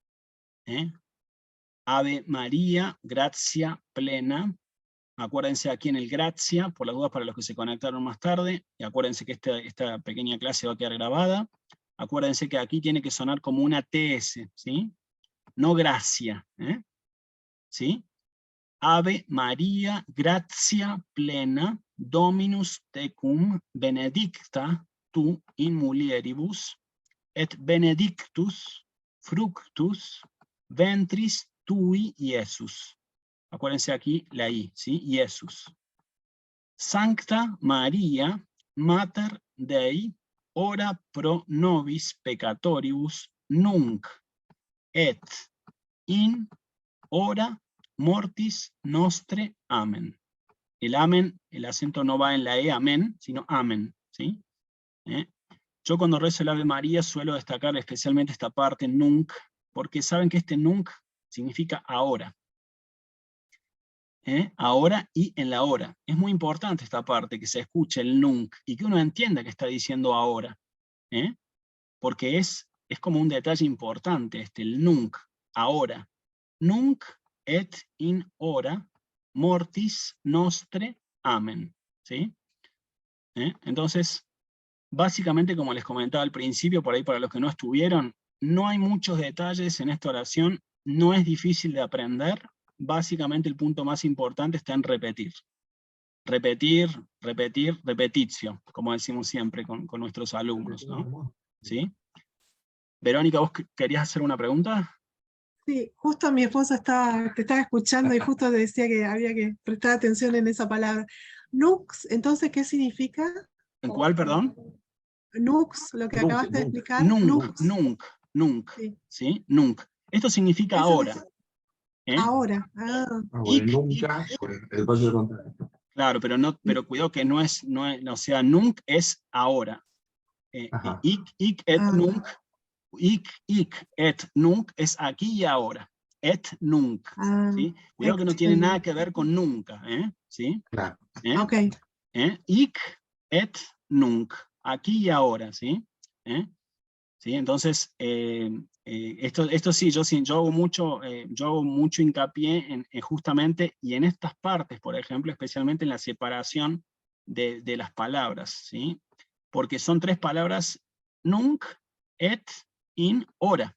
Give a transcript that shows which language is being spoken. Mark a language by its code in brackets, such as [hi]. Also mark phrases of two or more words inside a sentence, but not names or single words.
[es] Ave María, gracia plena. Acuérdense aquí en el gracia, por las dudas para los que se conectaron más tarde, y acuérdense que esta pequeña clase va a quedar grabada. Acuérdense que aquí tiene que sonar como una TS, ¿sí? No gracia, ¿sí? [la] Ave María, gratia plena, Dominus tecum, benedicta tu in mulieribus, et benedictus fructus ventris tui, Iesus. [es] Acuérdense aquí la I, ¿sí? Iesus. [la] Sancta Maria, Mater Dei, ora pro nobis peccatoribus, nunc et in hora mortis nostre. [es] Amen. El amen, el acento no va en la E, amén, sino amen, ¿sí? Yo cuando rezo el Ave María suelo destacar especialmente esta parte, nunc, porque saben que este nunc significa ahora. Ahora y en la hora. Es muy importante esta parte, que se escuche el nunc, y que uno entienda que está diciendo ahora. Porque es como un detalle importante, el nunc, ahora. [la] Nunc et in hora mortis nostre amen. [es] ¿Sí? Entonces, básicamente, como les comentaba al principio, por ahí para los que no estuvieron, no hay muchos detalles en esta oración, no es difícil de aprender, básicamente el punto más importante está en repetir. Repetir, repetir, repetitio, como decimos siempre con nuestros alumnos, ¿no? ¿Sí? Verónica, ¿vos querías hacer una pregunta? Sí, justo mi esposa te estaba escuchando y justo te decía que había que prestar atención en esa palabra. Nux, entonces, ¿qué significa? ¿En cuál, perdón? Nux, lo que acabas de explicar. Nunc, Nux, nunc, nunc, sí. ¿sí? Nunc. Esto significa Eso ahora. es ahora. Ah, Nunca, el paso de contrario. Claro, pero cuidado que no es, o sea, nunc es ahora. [la] Hic et nunc, hic et nunc [es] es aquí y ahora. [la] Et nunc. [es] ¿Sí? Cuidado que no tiene nada que ver con nunca. ¿Sí? Claro. Ok. [la] Hic et nunc. [es] Aquí y ahora. ¿Sí? ¿Sí? Entonces, esto sí, yo hago mucho hincapié en justamente, y en estas partes, por ejemplo, especialmente en la separación de las palabras, ¿sí? Porque son tres palabras, [la] nunc, et, in, hora.